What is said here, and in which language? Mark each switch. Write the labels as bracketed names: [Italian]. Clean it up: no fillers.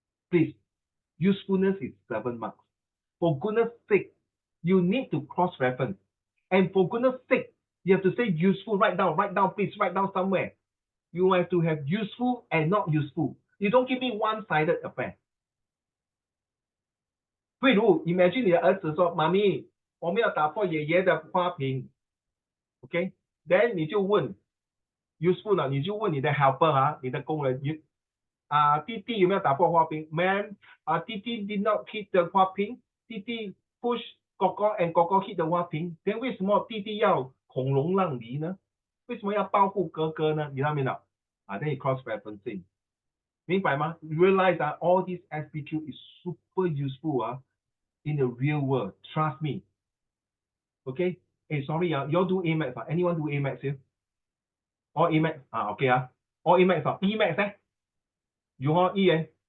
[English] Please, usefulness is 7 marks. For goodness sake, you need to cross reference. And for goodness sake, you have to say useful. Write down, please, write down somewhere. You have to have useful and not useful. You don't give me one-sided affair. [Chinese] 譬如 [English] imagine [Chinese] 你的儿子说，妈咪，我们要打破爷爷的花瓶。Okay? then 你就问 useful 了，你就问你的 helper 啊，你的工人，弟弟有没有打破花瓶 ？Man，弟弟 [English] did not hit the [Chinese] 花瓶，弟弟 [English] push [Chinese] 哥哥 and 哥哥 [English] hit the [Chinese] 花瓶， then 为什么弟弟要孔融让梨呢？为什么要保护哥哥呢？你知道没有？ [English] then you cross referencing， [Chinese] 明白吗 ？ [English] Realize that all this SPQ is super useful in the real world. Trust me. Okay? Hey, sorry you all do AMAX Anyone do AMAX here? All AMAX okay All AMAX EMAX You all EN.